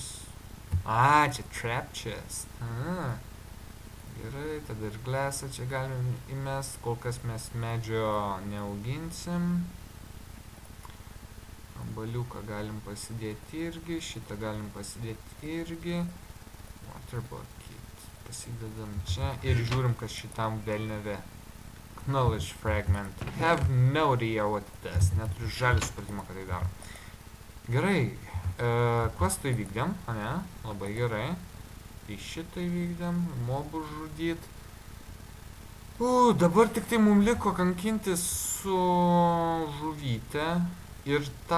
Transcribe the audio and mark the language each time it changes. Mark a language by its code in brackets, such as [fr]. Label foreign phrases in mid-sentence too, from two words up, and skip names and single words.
[en] Čia trap chest. [lt] Gerai, tada ir glesą čia galim įmest. Kol kas mes medžio neauginsim. Baliuką galim pasidėti irgi. Šitą galim pasidėti irgi. [en] Water bucket. [lt] Pasidedam čia ir žiūrim, kas šitam velneve. [en] Knowledge fragment. Have no idea what it does. [lt] Neturiu žalį supratimo, ką tai daro. Gerai. Questą įvykdėm, ane? Labai gerai. Tai šitą įvykdėm, mobų žudyt. Dabar tik tai mums liko kankintis su žuvyte ir ta...